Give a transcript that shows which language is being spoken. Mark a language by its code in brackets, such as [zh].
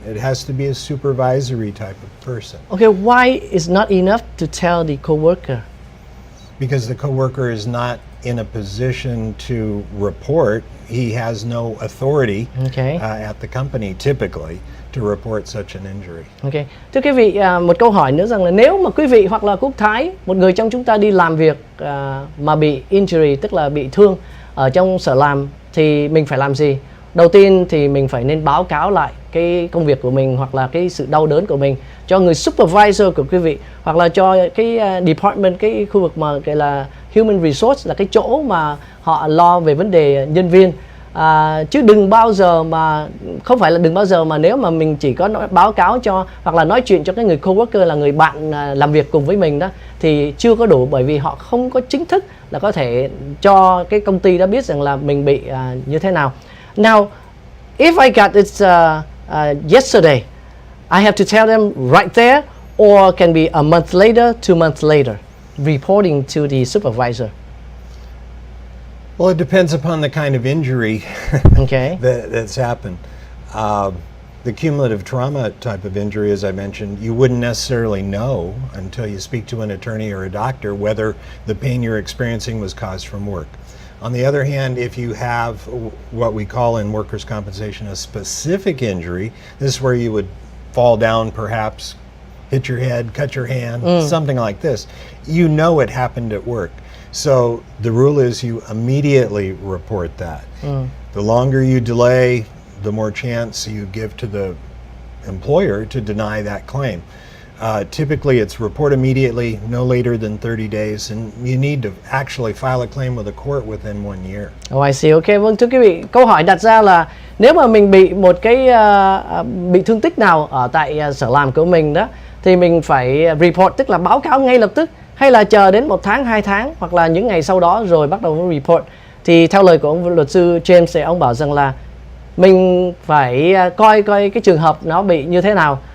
[en] It has to be a supervisory type of person. Okay, why is not enough to tell the coworker? Because the coworker is not in a position to report. He has no authority at the company typically to report such an injury. Okay. [vi] Thưa quý vị, một câu hỏi nữa rằng là nếu mà quý vị hoặc là Quốc Thái, một người trong chúng ta đi làm việc mà bị injury, tức là bị thương ở trong sở làm, thì mình phải làm gì? Đầu tiên thì mình phải nên báo cáo lại cái công việc của mình hoặc là cái sự đau đớn của mình cho người supervisor của quý vị, hoặc là cho cái department, cái khu vực mà gọi là human resource, là cái chỗ mà họ lo về vấn đề nhân viên. Chứ đừng bao giờ mà, không phải là đừng bao giờ mà nếu mà mình chỉ có báo cáo cho hoặc là nói chuyện cho cái người coworker, là người bạn làm việc cùng với mình đó, thì chưa có đủ, bởi vì họ không có chính thức là có thể cho cái công ty đó biết rằng là mình bị như thế nào. [en] Now, if I got it yesterday, I have to tell them right there, or can be a month later, 2 months later, reporting to the supervisor. Well, it depends upon the kind of injury Okay. that's happened. The cumulative trauma type of injury, as I mentioned, you wouldn't necessarily know until you speak to an attorney or a doctor whether the pain you're experiencing was caused from work. On the other hand, if you have what we call in workers' compensation a specific injury, this is where you would fall down, perhaps hit your head, cut your hand, something like this. You know it happened at work. So the rule is you immediately report that. The longer you delay, the more chance you give to the employer to deny that claim. Typically it's report immediately, no later than 30 days, and you need to actually file a claim with the court within 1 year. Oh, I see. [vi] Okay, vâng, thưa quý vị, câu hỏi đặt ra là nếu mà mình bị một cái bị thương tích nào ở tại sở làm của mình đó, thì mình phải report, tức là báo cáo ngay lập tức, hay là chờ đến 1 tháng, 2 tháng, hoặc là những ngày sau đó rồi bắt đầu mới report. Thì theo lời của ông luật sư James thì ông bảo rằng là mình phải coi cái trường hợp nó bị như thế nào.